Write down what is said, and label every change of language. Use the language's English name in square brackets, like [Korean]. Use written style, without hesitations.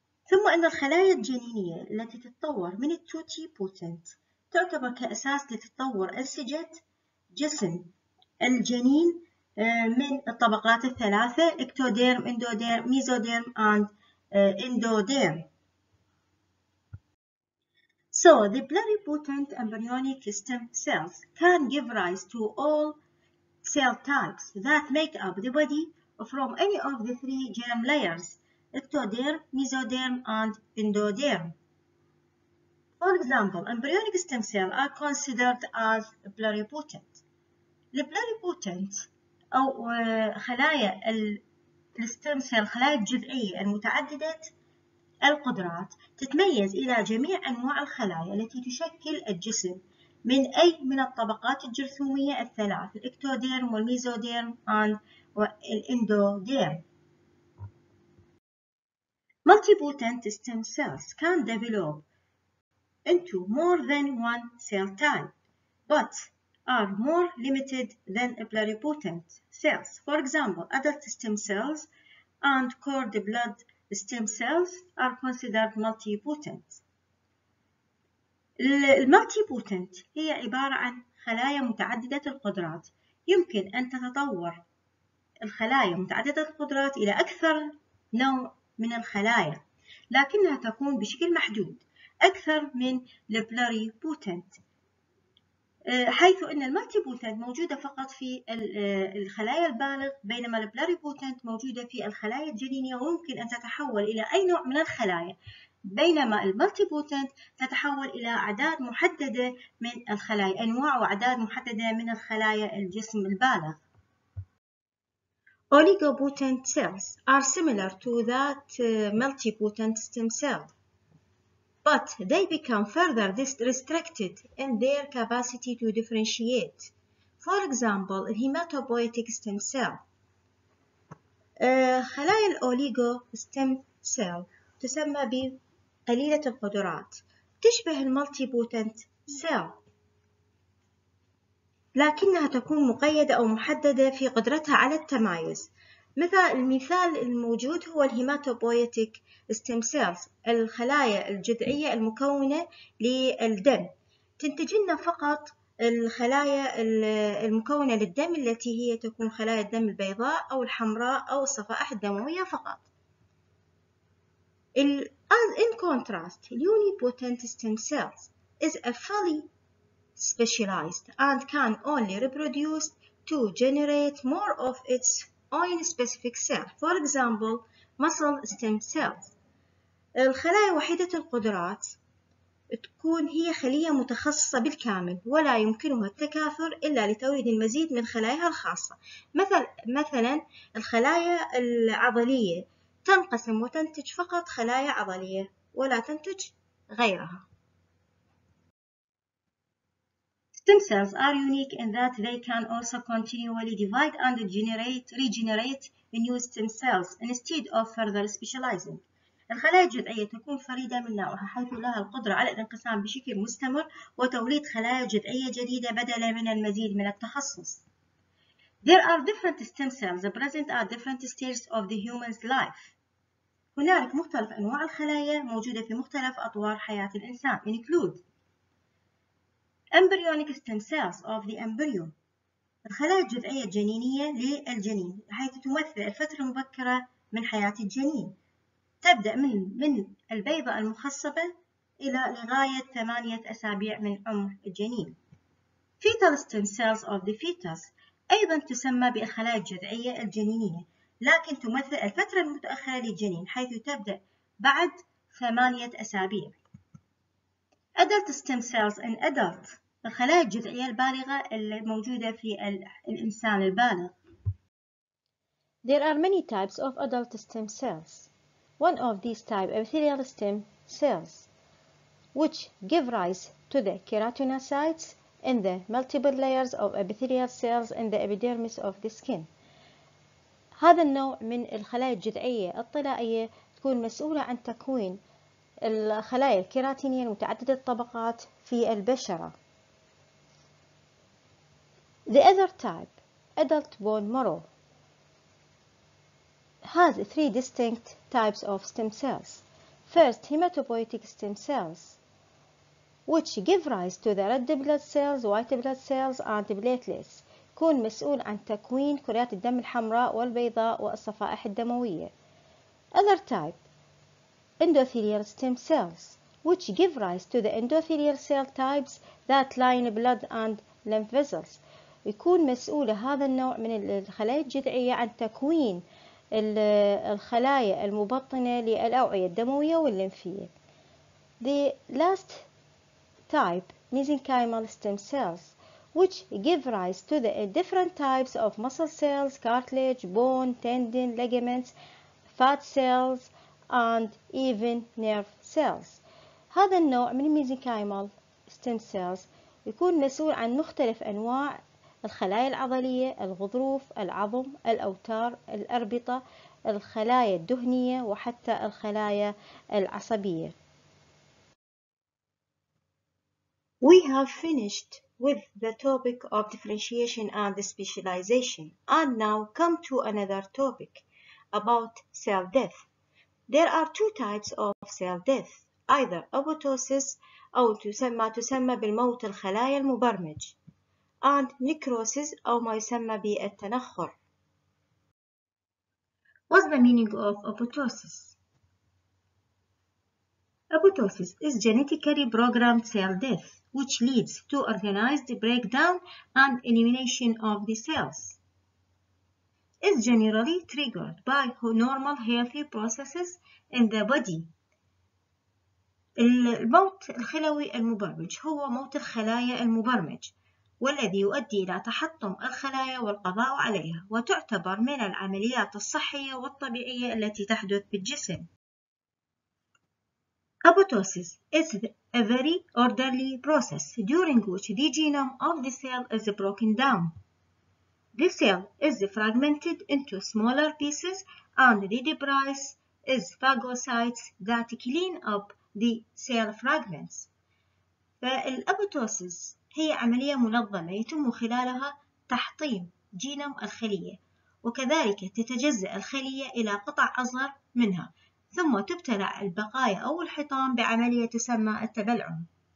[Arabic] ثم أن الخلايا الجنينية التي تتطور من التوتيبوتنت تعتبر كأساس لتطور أنسجة جسم الجنين من الطبقات الثلاثة إكتوديرم، إندوديرم، ميزوديرم [English] and endoderm. So the pluripotent embryonic stem cells can give rise to all cell types that make up the body from any of the three germ layers: ectoderm, mesoderm, and endoderm. For example, embryonic stem cells are considered as pluripotent. [Arabic] البلوريبوتنت أو خلايا الستم سيل، خلايا الجذعية المتعددة القدرات، تتميز إلى جميع أنواع الخلايا التي تشكل الجسم من أي من الطبقات الجرثومية الثلاث: الإكتوديرم والميزوديرم والإندوديرم. [English] Multipotent stem cells can develop into more than one cell type, but are more limited than pluripotent cells. For example, adult stem cells and cord blood stem cells are considered multipotent. [Arabic] المالتيبوتنت هي عبارة عن خلايا متعددة القدرات. يمكن أن تتطور الخلايا متعددة القدرات إلى أكثر نوع من الخلايا، لكنها تكون بشكل محدود أكثر من البلوريبوتنت، حيث أن المالتيبوتنت موجودة فقط في الخلايا البالغ، بينما البلوريبوتنت موجودة في الخلايا الجنينية ويمكن أن تتحول إلى أي نوع من الخلايا، بينما المالتيبوتنت تتحول إلى أعداد محددة من الخلايا، أنواع وأعداد محددة من الخلايا الجسم البالغ. [English] Oligopotent cells are similar to that multipotent stem cell, but they become further restricted in their capacity to differentiate. For example, hematopoietic stem cell. [Arabic] خلايا الأوليغو stem cell تسمى بقليلة القدرات، تشبه المالتيبوتنت cell، لكنها تكون مقيدة أو محددة في قدرتها على التمايز. المثال الموجود هو الهيماتوبويتيك ستيم سيلز، الخلايا الجذعية المكونة للدم، تنتج لنا فقط الخلايا المكونة للدم التي هي تكون خلايا الدم البيضاء أو الحمراء أو الصفائح الدموية فقط. [English] In contrast, unipotent stem cells is a fully specialized and can only reproduce to generate more of its own specific cell. For example, muscle stem cells. [Arabic] الخلايا وحيدة القدرات تكون هي خلية متخصصة بالكامل ولا يمكنها التكاثر إلا لتوليد المزيد من خلاياها الخاصة. مثلا الخلايا العضلية تنقسم وتنتج فقط خلايا عضلية ولا تنتج غيرها. [English] Stem cells are unique in that they can also continually divide and regenerate new stem cells instead of further specializing. [Arabic] الخلايا الجذعية تكون فريدة من نوعها، حيث لها القدرة على الانقسام بشكل مستمر وتوليد خلايا جذعية جديدة بدلا من المزيد من التخصص. [English] There are different stem cells present at different stages of the human's life. [Arabic] هنالك مختلف أنواع الخلايا موجودة في مختلف أطوار حياة الإنسان. [English] Include embryonic stem cells of the embryo. [Arabic] الخلايا الجذعية الجنينية للجنين، حيث تمثل الفترة المبكرة من حياة الجنين، تبدأ من البيضة المخصبة إلى لغاية 8 أسابيع من عمر الجنين. [English] Fetal stem cells of the fetus [Arabic] أيضا تسمى بالخلايا الجذعية الجنينية، لكن تمثل الفترة المتأخرة للجنين، حيث تبدأ بعد 8 أسابيع. [English] Adult stem cells in adult، [Arabic] الخلايا الجذعية البالغة الموجودة في الإنسان البالغ. [English] There are many types of adult stem cells. One of these types, epithelial stem cells, which give rise to the keratinocytes in the multiple layers of epithelial cells in the epidermis of the skin. [Arabic] هذا النوع من الخلايا الجذعية الطلائية تكون مسؤولة عن تكوين الخلايا الكيراتينية المتعددة الطبقات في البشرة. [English] The other type, adult bone marrow, has 3 distinct types of stem cells. First, hematopoietic stem cells, which give rise to the red blood cells, white blood cells, and platelets. [Arabic] يكون مسؤول عن تكوين كريات الدم الحمراء والبيضاء والصفائح الدموية. [English] Other type, endothelial stem cells, which give rise to the endothelial cell types that line blood and lymph vessels. [Arabic] يكون مسؤول هذا النوع من الخلايا الجذعية عن تكوين الخلايا المبطنة للأوعية الدموية والليمفية. [English] The last type, mesenchymal stem cells, which give rise to the different types of muscle cells, cartilage, bone, tendon, ligaments, fat cells, and even nerve cells. [Arabic] هذا النوع من mesenchymal stem cells يكون مسؤول عن مختلف أنواع الخلايا العضلية، الغضروف، العظم، الأوتار، الأربطة، الخلايا الدهنية، وحتى الخلايا العصبية. [English] We have finished with the topic of differentiation and specialization, and now come to another topic about cell death. There are two types of cell death, either apoptosis [Arabic] أو تسمى بالموت الخلايا المبرمج [English] and necrosis [Arabic] أو ما يسمى بالتنخر. [English] What's the meaning of apoptosis? Apoptosis is genetically programmed cell death, which leads to organized breakdown and elimination of the cells. It's generally triggered by normal healthy processes in the body. [Arabic] الموت الخلوي المبرمج هو موت الخلايا المبرمج، والذي يؤدي إلى تحطم الخلايا والقضاء عليها، وتعتبر من العمليات الصحية والطبيعية التي تحدث بالجسم. [English] Apoptosis is a very orderly process during which the genome of the cell is broken down. The cell is fragmented into smaller pieces and the debris is phagocytes that clean up the cell fragments. [Arabic] فالأبوتوسيس هي عملية منظمة يتم خلالها تحطيم جينوم الخلية، وكذلك تتجزأ الخلية إلى قطع أصغر منها، ثم تبتلع البقايا أو الحطام بعملية تسمى التبلعم.